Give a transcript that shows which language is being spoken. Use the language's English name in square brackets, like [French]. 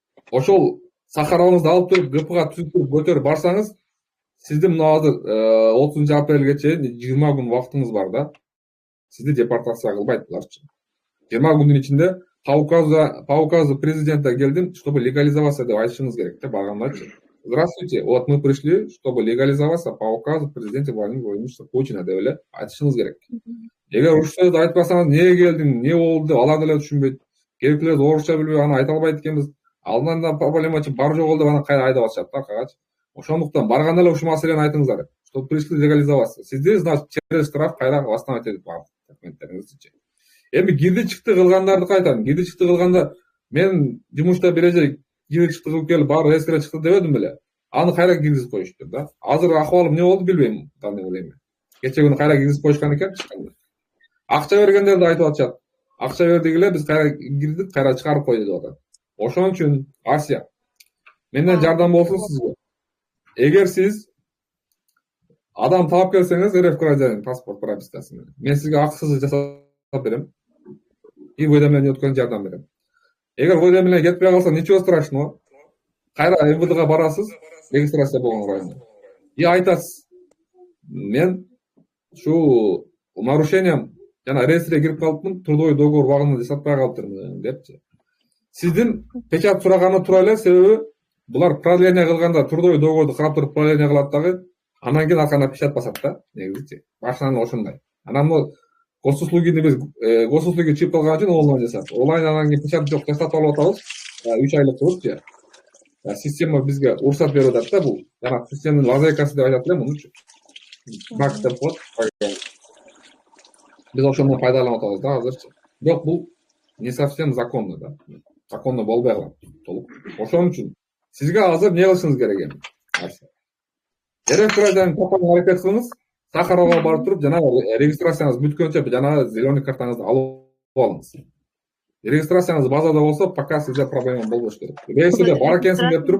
[Kyrgyz] Ошол Сахароваңызды алып туруп ГПХ түзүп көтөрүп барсаңыз, сизди мына азыр 30 апрелге чейин 20 күн убактыңыз бар да. Сизди депортация кылбайт буларчы. 20 күндүн ичинде [Russian] по указу президента [Kyrgyz] келдим, [Russian] чтобы легализоваться [Kyrgyz] деп айтышыңыз керек да, баргандачы. [Russian] Здравствуйте, вот мы пришли, чтобы легализоваться по указу президента Владимира Владимировича Путина [Kyrgyz] деп эле айтышыңыз керек. Эгер ушул сөздү айтпасаңыз, эмнеге келдиң, эмне болду деп алар деле түшүнбөйт. Керектүүлөр орусча билбей аны айта албайт экенбиз. Алдынан да проблемачы бар жок деп аны кайра айдап атышат да аркагачы. Ошондуктан барганда эле ушул маселени айтыңыздар. [Russian] Что пришли легализоваться. [Kyrgyz] Сизди, значит, через штраф кайра восстановить этип бар документтериңизди. Эми кирди чыкты кылгандарды айтам. Кирди чыкты кылганда мен жумушта бир эже кирди чыкты кылып келип баары эскере чыкты дебедим беле. Аны кайра киргизип коюшту да. Азыр акыбалы эмне болду билбейм, кандай элеми. Кече күнү кайра киргизип коюшкан экен чыкканда. Акча бергендерди айтып атышат. Акча бердик эле, биз кайра кирдик, кайра чыгарып кой деп атат. Ошон үчүн Асия, менден жардам болсун сизге. Эгер сиз адам таап келсеңиз, РФ гражданин паспорт пропискасын, мен сизге акысыз жасап берем. И уведомление өткөн жардам берем. Эгер уведомление кетпей калса, [Russian] ничего страшного. [Kyrgyz] Кайра МВДга барасыз, регистрация болгон районго. И айтасыз, мен ушу нарушением жана реестрге кирип калыпмын, трудовой договор убагында жасатпай калыптырмын депчи. Сиздин печат сураганы туура эле, себеби булар продление кылганда трудовой договорду карап туруп продление кылат дагы, анан кийин аркана печат басат да, негизичи. Башынан ошондой. Анан могу госуслугини биз госуслуги чип кылган үчүн онлайн жасап. Онлайн анан кийин печат жок жасап алып атабыз. 3 айлык кылыпчы. Система бизге уруксат берип атат да, бул. Жана системанын лазейкасы деп айтат эле мунучу. Бак деп коет. Биз ошондон пайдаланып атабыз да азырчы. Бирок бул [Russian] не совсем законно [Kyrgyz] да. Законно болбой калат толук. Ошон үчүн сизге азыр эмне кылышыңыз керек эми? РФ гражданин тапканга аракет кылыңыз. Сахаровага барып туруп, жана регистрацияңыз бүткөнчө жана зеленый картаңызды алып алыңыз. Регистрацияңыз базада болсо, пока сизде проблема болбош керек. Реестрде бар экенсиң деп туруп,